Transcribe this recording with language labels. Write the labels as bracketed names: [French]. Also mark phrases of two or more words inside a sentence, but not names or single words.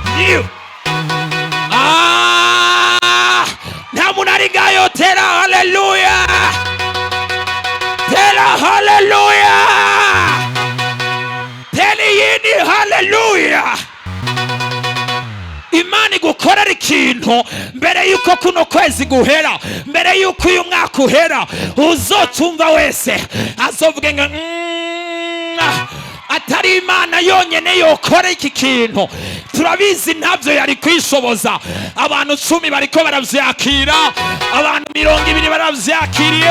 [Rundi] Nta muntu ari gayo. Tera haleluya, tera haleluya, tera yini haleluya. Imana igukorera ikintu mbere yuko kuno kwezi guhera, mbere yuko uyu mwaka uhera, uzocumva wese azovuge ngo atari Imana yonyene yokora iki kintu. Turabizi ntabyo yari kwishoboza. Abantu 10 bariko baravyakira, abantu 20 baravyakiriye.